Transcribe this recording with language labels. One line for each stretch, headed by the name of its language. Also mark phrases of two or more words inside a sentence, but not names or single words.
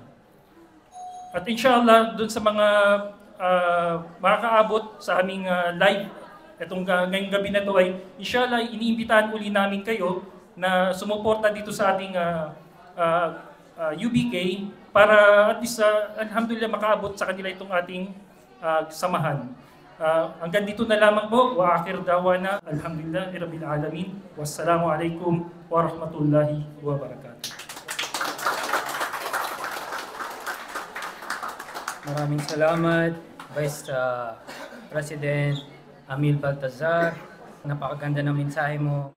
Filipino: At inshallah, dun sa mga makakaabot sa aming live, itong ngayong gabi na ito ay inshallah, iniimbitahan uli namin kayo na sumuporta dito sa ating UBK para
English: at least
Filipino: alhamdulillah makaabot sa kanila itong ating samahan. Hanggang dito na lamang po.
Arabic: وآخر دعوانا الحمد لله رب العالمين. والسلام عليكم ورحمة الله وبركاته.
Filipino: Maraming salamat,
English: Vice President
Filipino: Amil Baltasar. Napakaganda ng mensahe mo.